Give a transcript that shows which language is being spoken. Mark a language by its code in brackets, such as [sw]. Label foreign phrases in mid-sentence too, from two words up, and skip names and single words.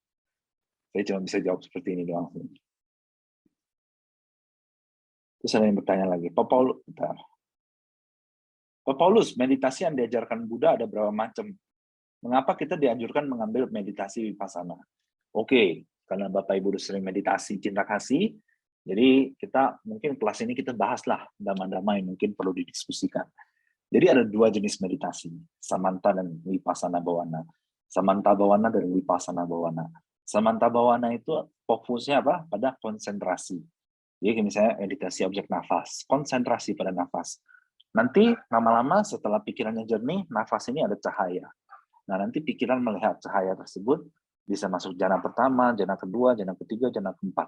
[id] Saya cuma bisa jawab seperti ini doang. Terus ada yang bertanya lagi, Pak Paulus, meditasi yang diajarkan Buddha ada berapa macam? Mengapa kita dianjurkan mengambil meditasi vipassana? Oke, karena Bapak Ibu udah sering meditasi cinta kasih, jadi kita mungkin kelas ini kita bahaslah damai-damai, mungkin perlu didiskusikan. Jadi ada 2 jenis meditasi, Samanta dan Vipassana Bhavana. Samanta Bhavana dan Vipassana Bhavana. Samanta Bhavana itu fokusnya apa? Pada konsentrasi. Jadi misalnya meditasi objek nafas, konsentrasi pada nafas. Nanti lama-lama setelah pikirannya jernih, nafas ini ada cahaya. Nah, nanti pikiran melihat cahaya tersebut bisa masuk jana pertama, jana kedua, jana ketiga, jana keempat.